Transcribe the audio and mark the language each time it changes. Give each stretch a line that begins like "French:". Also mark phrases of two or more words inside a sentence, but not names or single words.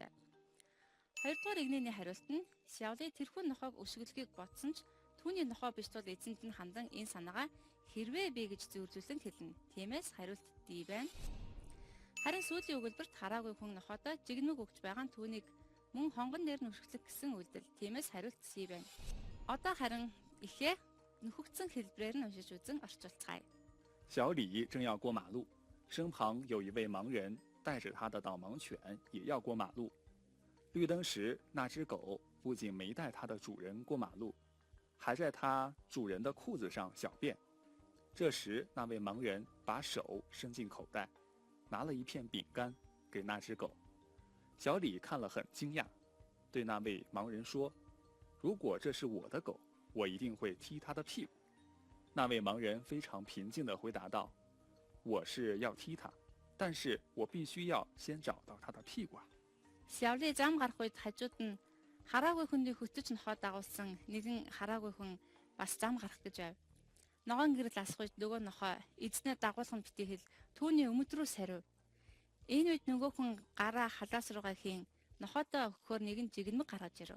Mongolian: Хоёрдугаар игнэний хариулт нь Сявлын тэрхүү нохойг өшөглөхийг бодсон ч түүний нохой биш тул эзэнт нь хандан энэ санаагаа хэрвээ B гэж зөвлөсөн хэлнэ. Тиймээс хариулт D байна. Харин сүүлийн өгүүлбэрт хараагүй хүн нохойдоо жигнэмэг өгч байгаа нь түүнийг мөн хонгон дээр нь өшгөлөх гэсэн үйлдэл. Тиймээс хариулт C байна. Одоо харин ихээ нөхөгдсөн хэлбрээр нь уншиж үзэн орчуулцгаая.
Chinese: 小李正要过马路，身旁有一位盲人带着他的导盲犬也要过马路。绿灯时，那只狗不仅没带它的主人过马路，还在它主人的裤子上小便。这时，那位盲人把手伸进口袋，拿了一片饼干给那只狗。小李看了很惊讶，对那位盲人说：“如果这是我的狗，我一定会踢它的屁股。” 那位盲人非常平静地回答道：“我是要踢它， 但是我必须要先找到他的屁股啊。
Mongolian: Сявлын зам гарах үед хажууд нь хараагүй хүний хөтөж нохоо дагуулсан нэгэн хараагүй хүн бас зам гарах гэж байв. Ногоон гэрэл асах үед нөгөө нохоо эзнээ дагуулсан битгий хэл түүний өмд рүү сарив. Энэ үед нөгөө хүн гараа халаас руугаа хийн нохоодоо өгөхөөр нэгэн жигнэмэг гаргаж ирэв.